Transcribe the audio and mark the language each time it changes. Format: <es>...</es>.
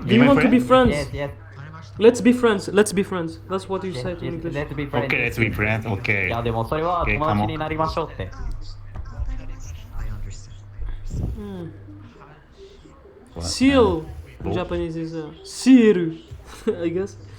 <en>Do you want to be friends? Yes. Let's be friends. That's what you say to English. Let's be friends. Okay, let's be friends. Okay.</en> <ja>いやでもそれは友達になりましょうって。</ja> <en>Seal in Japanese is seal, I guess.</en>